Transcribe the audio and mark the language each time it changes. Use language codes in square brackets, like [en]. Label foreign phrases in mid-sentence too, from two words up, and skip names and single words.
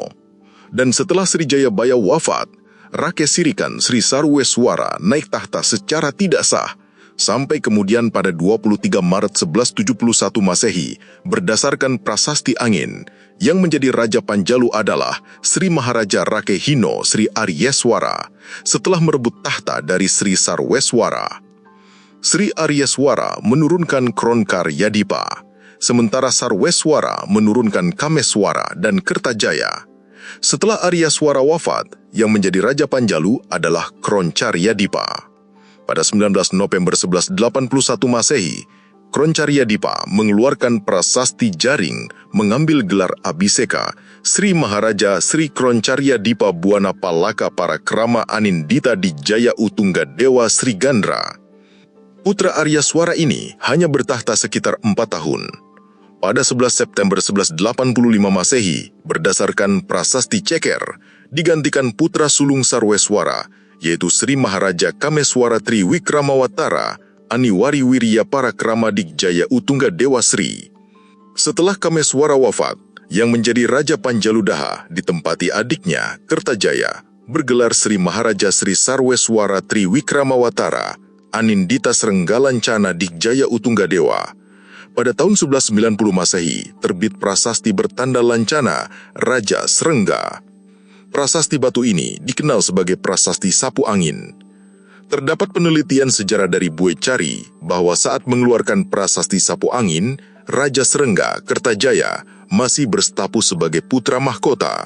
[id] Dan setelah Sri Jayabaya wafat, Rake Sirikan Sri Sarweswara naik tahta secara tidak sah, sampai kemudian pada 23 Maret 1171 Masehi, berdasarkan prasasti angin, yang menjadi Raja Panjalu adalah Sri Maharaja Rake Hino Sri Aryeswara, setelah merebut tahta dari Sri Sarweswara. Sri Aryeswara menurunkan Kronkar Yadipa, sementara Sarweswara menurunkan Kameswara dan Kertajaya. Setelah Aryeswara wafat, yang menjadi Raja Panjalu adalah Kroncaryadipa. Pada 19 November 1181 Masehi, Kroncaryadipa mengeluarkan prasasti jaring mengambil gelar Abhiseka Sri Maharaja Sri Kroncaryadipa Buana Palaka Parakrama Anindita di Jaya Utungga Dewa Sri Gandra. Putra Aryeswara ini hanya bertahta sekitar 4 tahun. Pada 11 September 1185 Masehi, berdasarkan prasasti ceker, digantikan putra sulung Sarweswara, yaitu Sri Maharaja Kameswara Tri Wikramawatara, Aniwari Wirya Parakrama Digjaya Utungga Dewa Sri. Setelah Kameswara wafat, yang menjadi Raja Panjaludaha ditempati adiknya, Kertajaya, bergelar Sri Maharaja Sri Sarweswara Tri Wikramawatara, Anindita Srenggalancana Digjaya Utungga Dewa. Pada tahun 1190 Masehi, terbit prasasti bertanda lancana Raja Srengga. Prasasti batu ini dikenal sebagai Prasasti Sapu Angin. Terdapat penelitian sejarah dari Bue Cari bahwa saat mengeluarkan Prasasti Sapu Angin, Raja Srengga, Kertajaya, masih berstatus sebagai putra mahkota.